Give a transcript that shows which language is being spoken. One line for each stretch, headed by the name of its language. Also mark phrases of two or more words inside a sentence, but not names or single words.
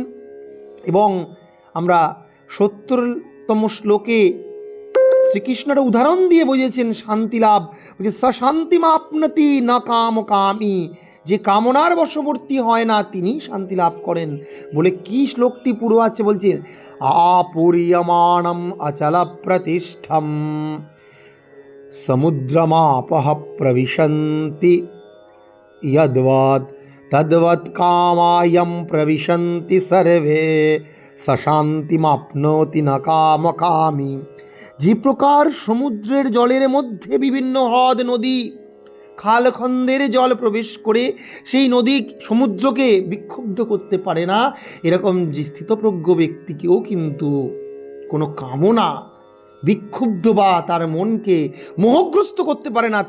Bangla: এবং আমরা ৭০তম শ্লোকে শ্রীকৃষ্ণের উদাহরণ দিয়ে বুঝেছেন শান্তি লাভ,
Sanskrit: স শান্তিমাপ্নতি না কামকামী,
Bangla: যে কামনার বশবর্তী হয় না তিনি শান্তি লাভ করেন। বলে কি শ্লোকটি পুরো আছে, বলছে
Sanskrit: আপুরিয়মাণম অচল প্রতিষ্ঠম সমুদ্রমাপহ প্রবিশন্তি यद्वत् तद्वत् कामायं प्रविशन्ति सर्वे सशान्तिमाप्नोति न कामकामी।
Bangla: যে প্রকার সমুদ্রের জলের মধ্যে বিভিন্ন হ্রদ নদী খালখন্দের জল প্রবেশ করে সেই নদী সমুদ্রকে বিক্ষুব্ধ করতে পারে না, এরকম যে স্থিতপ্রজ্ঞ ব্যক্তিকেও কিন্তু কোনো কামনা বিক্ষুব্ধ বা তার মনকে মোহগ্রস্ত করতে পারে না।